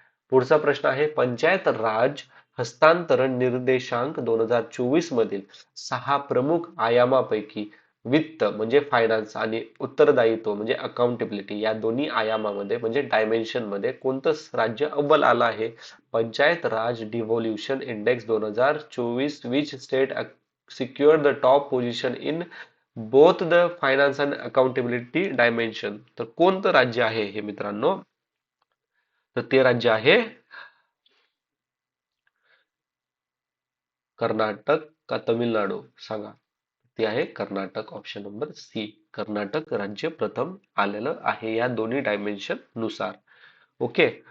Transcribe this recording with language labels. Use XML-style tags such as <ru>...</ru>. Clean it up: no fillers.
<mr>पुढचा प्रश्न आहे, पंचायत राज हस्तांतरण निर्देशांक 2024 मधील 6 प्रमुख आयामापैकी वित्त म्हणजे फायनान्स आणि उत्तरदायित्व म्हणजे अकाउंटेबिलिटी या दोन्ही आयामामध्ये म्हणजे डायमेन्शन मध्ये कोणतं राज्य अव्वल आलं आहे?</mr> <en>Panchayat Raj devolution index 2024, which state secured the top position in both the finance and accountability dimension.</en> <mr>तर कोणतं राज्य आहे हे मित्रांनो? तर ते राज्य आहे कर्नाटक का तामिळनाडू? सांगा. ते आहे Karnataka. Option number C, Karnataka राज्य प्रथम आलेलं आहे या दोन्ही डायमेन्शन नुसार. ओके.</mr>